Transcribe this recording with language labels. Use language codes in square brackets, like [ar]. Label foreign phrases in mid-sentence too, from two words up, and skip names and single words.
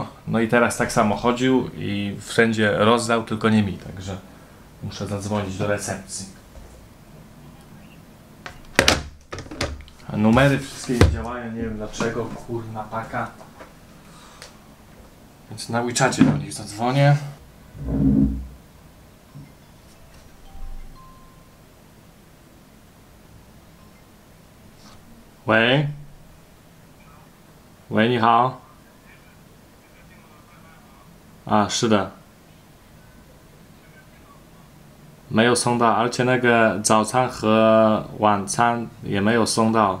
[pl] No i teraz tak samo chodził i wszędzie rozdał, tylko nie mi, także muszę zadzwonić do recepcji. A numery wszystkie nie działają, nie wiem dlaczego, kurna paka. Więc na WeChacie do nich zadzwonię. [zh] 喂，喂，你好。啊，是的，没有送到，而且那个早餐和晚餐也没有送到。